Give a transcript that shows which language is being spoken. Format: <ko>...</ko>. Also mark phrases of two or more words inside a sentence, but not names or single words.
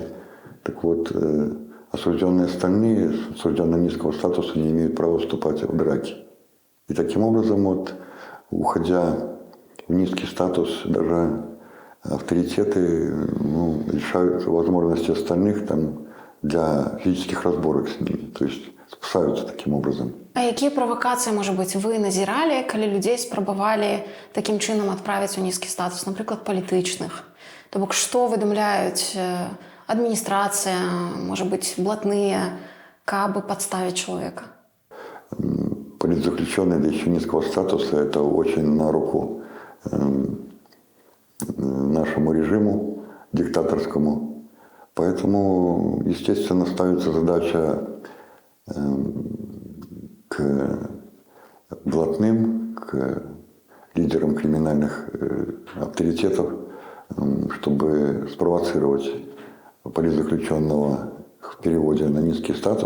<ru>Так вот, осужденные остальные с осужденным низкого статуса не имеют права вступать в драки. И таким образом, уходя в низкий статус, даже авторитеты лишают возможности остальных для физических разборок с ними. То есть спасаются таким образом.</ru> <uk>А які провокації, може бути, ви назирали, коли людей спробували таким чином відправити у низький статус, наприклад, політичних? Тобто, що видумляють адміністрація, може бути, блатні, каби підставити чоловіка?</uk> <ru>Политзаключенные, да еще низкого статуса, это очень на руку нашему режиму диктаторскому. Поэтому, естественно, ставится задача к блатным, к лидерам криминальных авторитетов, чтобы спровоцировать политзаключенного в переводе на низкий статус.</ru>